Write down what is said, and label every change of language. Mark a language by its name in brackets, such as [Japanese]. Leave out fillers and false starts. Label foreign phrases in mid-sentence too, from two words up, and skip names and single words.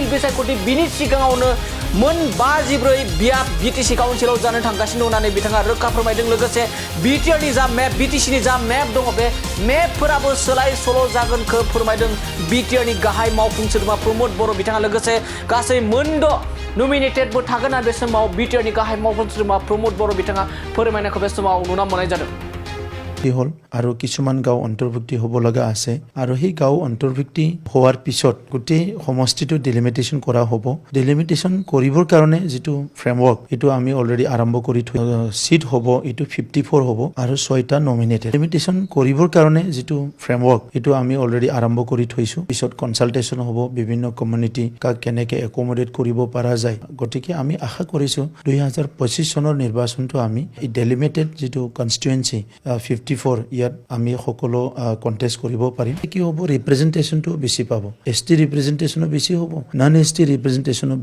[Bodo] बिसायख'थि बिनि सिगाङावनो मोन 54 बियाब बिटिसि काउन्सिलाव जानो थांगासिनो होननानै बिथाङा रोखा फोरमायदों लोगोसे बिटिआरनि जा मेप बिटिसिनि जा मेप दङ बे मेपफोराबो सोलाय सोल' जागोनखौ फोरमायदों बिटिआरनि गाहाय मावफुं सोद्रोमा प्रमद बर' बिथाङा लोगोसे गासै मोनद' नमिनेटेडबो थागोन आरो बे समाव बिटिआरनि गाहाय मावफुं सोद्रोमा प्रमद बर' बिथाङा फोरमायनायखौ बे समाव नुना मोननाय जादों [Assamese] হল আৰু কিছুমান গাঁও অন্তৰ্ভুক্তি হ'ব লগা আছে আৰু সেই গাঁও অন্তৰ্ভুক্তি হোৱাৰ পিছত গোটেই সমষ্টিটো ডিলিমিটেশ্যন কৰা হ'ব ডিলিমিটেশ্যন কৰিবৰ কাৰণে যিটো ফ্ৰেমৱৰ্ক এইটো আমি অলৰেডি আৰম্ভ কৰি থৈ সিট হ'ব এইটো 54 হ'ব আৰু 6টা নমিনেটেড ডিলিমিটেশ্যন কৰিবৰ কাৰণে যিটো ফ্ৰেমৱৰ্ক এইটো আমি অলৰেডি আৰম্ভ কৰি থৈছো পিছত কনসালটেশ্যন হ'ব বিভিন্ন কমিউনিটি কাক কেনেকৈ একমোডেট কৰিব পৰা যায় গতিকে আমি আশা কৰিছো 2025 চনৰ নিৰ্বাচনটো আমি এই ডিলিমিটেড যিটো কনষ্টিটুৱেন্সি 54 ইয়াত আমি সকলো কন্টেস্ট কৰিব পাৰিম কি হ'ব ৰিপ্ৰেজেন্টেশনটো বেছি পাব [English] ST representationo [Assamese] বেছি হ'ব [English] non ST representationo